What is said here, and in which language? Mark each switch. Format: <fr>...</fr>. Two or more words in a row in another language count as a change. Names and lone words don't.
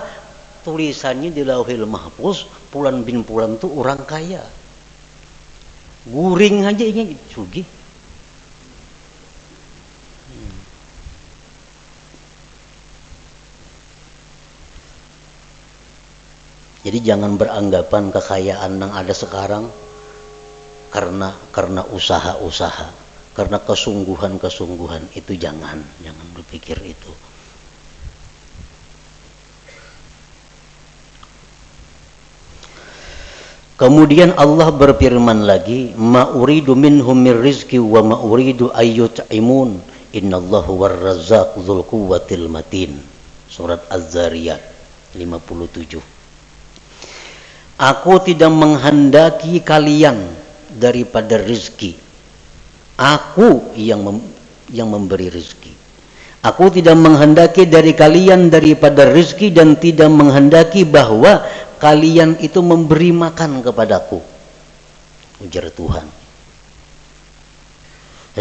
<id>Tulisannya di Lauhil Mahfuz, Pulan bin Pulan itu orang kaya.</id> <bjn>Guring aja ini sugih.</bjn> <id>Jadi jangan beranggapan kekayaan yang ada sekarang karena usaha-usaha, karena kesungguhan-kesungguhan, itu jangan berpikir itu. Kemudian Allah berfirman lagi,</id> <ar>ما أريد منهم من رزق وما أريد أن يطعمون إن الله هو الرزاق ذو القوة المتين.</ar> <id>Surat Az-Zariyat 57. Aku tidak menghendaki kalian daripada rezeki. Aku yang memberi rezeki. Aku tidak menghendaki dari kalian daripada rezeki dan tidak menghendaki bahwa kalian itu memberi makan kepadaku, ujar Tuhan.</id>